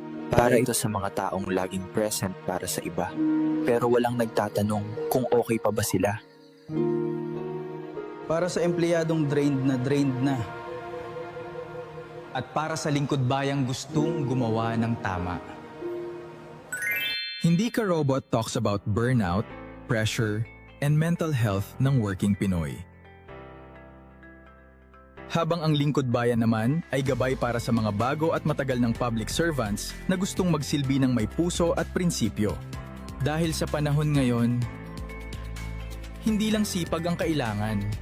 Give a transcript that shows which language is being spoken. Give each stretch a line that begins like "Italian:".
Filipino: Para ito sa mga taong laging present para sa iba, pero walang nagtatanong kung okay pa ba sila. Para sa empleyadong drained na. At para sa lingkod bayang gustong gumawa ng tama.
English: Hindi Ka Robot talks about burnout, pressure, and mental health ng working Pinoy.
Filipino: Habang ang Lingkod Bayan naman ay gabay para sa mga bago at matagal ng
English: public servants
Filipino: na gustong magsilbi ng may puso at prinsipyo. Dahil sa panahon ngayon, hindi lang sipag ang kailangan.